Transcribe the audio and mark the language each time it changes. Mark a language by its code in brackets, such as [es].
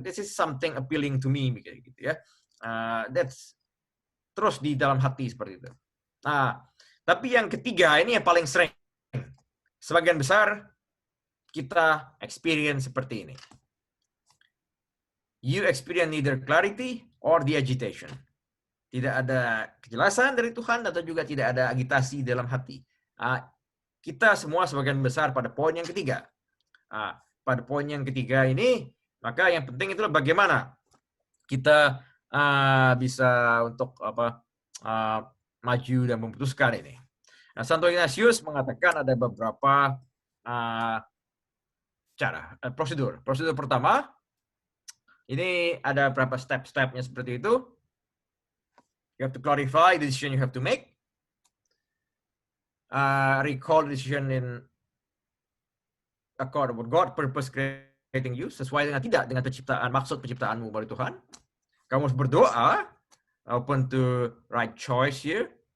[en] This is something appealing to me, [id] gitu ya. [en] That's [id] terus di dalam hati seperti itu. Tapi yang ketiga ini yang paling sering. Sebagian besar kita experience seperti ini. [en] You experience neither clarity or the agitation. [id] Tidak ada kejelasan dari Tuhan atau juga tidak ada agitasi dalam hati. Kita semua sebagian besar pada poin yang ketiga. Pada poin yang ketiga ini, maka yang penting itulah bagaimana kita bisa untuk maju dan memutuskan ini. Santo Ignatius mengatakan ada beberapa cara, prosedur. Prosedur pertama, ini ada beberapa step-stepnya seperti itu. [en] You have to clarify the decision you have to make. Recall the decision in accord with God purpose creating you, [id] sesuai dengan tidak dengan penciptaan, maksud penciptaanmu dari Tuhan. Kamu harus berdoa, [en] open to right choice here.